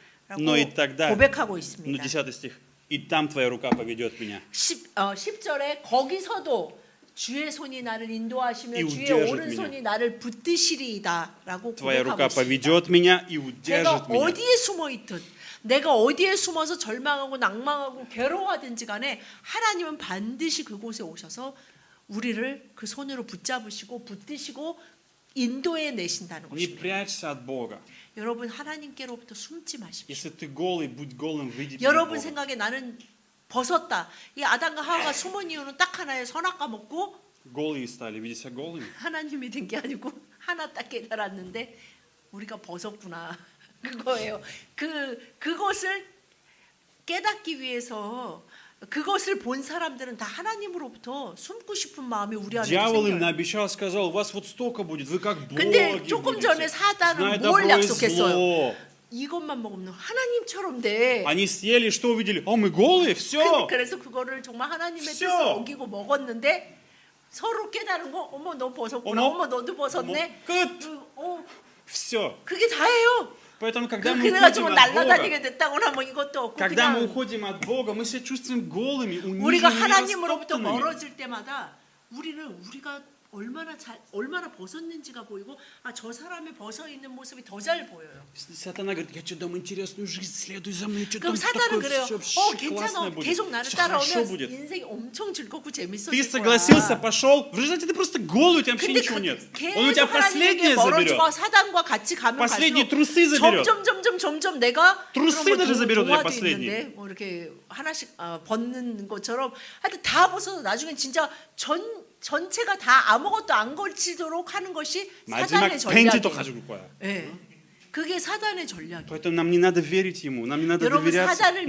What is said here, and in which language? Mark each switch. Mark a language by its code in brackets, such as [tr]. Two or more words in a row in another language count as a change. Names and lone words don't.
[ru] Но и тогда, [ko] 고백하고 [ru] ну, [ko] 있습니다. [ru] 10 стих, и там твоя рука поведет меня. [ko] 10절에 거기서도 주의 손이 나를 인도하시며 [ru] И [ko] 주의 [ru] удержит [ko] 오른손이 나를 붙드시리이다라고 [ru] Твоя [ko] 고백하고 [ru] рука [ko] 있습니다. [ru] поведет меня и [ko] 내가 [ru] удержит меня. [ko] 어디에 숨어 있든 내가 어디에 숨어서 절망하고 낭망하고 괴로워하든지 간에 하나님은 반드시 그곳에 오셔서 우리를 그 손으로 붙잡으시고 붙드시고 인도해 내신다는 [ru] Не [ko] 것입니다. [ru] прячься от Бога. [ko] 여러분 하나님께로부터 숨지 마십시오. [ru] Если ты голый, будь голым, выйди перед [ko] 여러분 [ru] Богом. [ko] 생각에 나는 벗었다. 이 아담과 하와가 숨은 이유는 딱 하나예요. 선악과 먹고 [ru] Голые стали, видя себя голыми. [ko] 하나님이 된 게 아니고 하나 딱 깨달았는데 우리가 벗었구나. 그거예요. 그것을 깨닫기 위해서 그것을 본 사람들은 다 하나님으로부터 숨고 싶은 마음이 우리 안에 [ru] Дьявол им [ko] 생겨요. [ru] наобещал, сказал, у вас вот столько будет, вы как [ko] 근데 [ru] боги [ko] 조금 전에 [ru] будете, [ko] 사단은 [ru] зная [ko] 뭘 [ru] добро и [ko] 약속했어요? [ru] зло. [ko] 이것만 먹으면 하나님처럼 돼. [ru] Они съели, что увидели? О, мы голые, все. [ko] 그래서 그거를 정말 하나님의 뜻을 [ru] всё. [ko] 어기고 먹었는데 서로 깨달은 거, 어머 너 벗었구나, 어머, 어머 너도 벗었네. 끝. Все. 그게 다예요. [ru] Поэтому, когда мы [ko] 그래가지고 [ru] уходим от Бога, [ko] 날라다니게 됐다거나 뭐 이것도 없고 [ru] когда мы [ko] 그냥 [ru] уходим от Бога, мы себя чувствуем голыми, [ko] 우리가 [ru] униженными, [ko] 하나님으로부터 [ru] растоптанными. [ko] 멀어질 때마다 우리가 얼마나 벗었는지가 보이고 저 사람의 벗어 있는 모습이 더 잘 보여요. [ru] Сатана говорит, я что дам интересную жизнь, следуй за мной, что [ko] 그럼 [ru] там [ko] 사단은 [ru] такое [ko] 그래요. [ru] все [ko] 괜찮아. [ru] классное будет, [ko] 계속 나를 [ru] все хорошо [ko] 따라오면 [ru] будет. [ko] 인생이 엄청 즐겁고 [ru] Ты [ko] 재밌어질 [ru] согласился, [ko] 거야. [ru] пошел, в результате ты просто голый, у тебя вообще [ko] 근데 [ru] ничего нет. [ko] 계속 [ru] Он у тебя [ko] 하나님에게 [ru] последнее заберет. [ko] 멀어지고 사단과 같이 가면 [ru] Последние [ko] 갈수록 [ru] трусы заберет. [ko] 점점 내가 [ru] Трусы [ko] 그런 [ru] даже заберет [ko] 동화도 [ru] для последних. [ko] 있는데 뭐 이렇게 하나씩 벗는 것처럼 하여튼 다 벗어서 나중에 진짜 전체가 다 아무것도 안 걸치도록 하는 것이 마지막 사단의 팬티도 전략이에요. 가지고 올 거야. 네. 그게 사단의 전략이에요. [ru] Поэтому нам не надо верить ему, нам не надо [ko] 여러분, [ru] доверяться, [ko] 사단을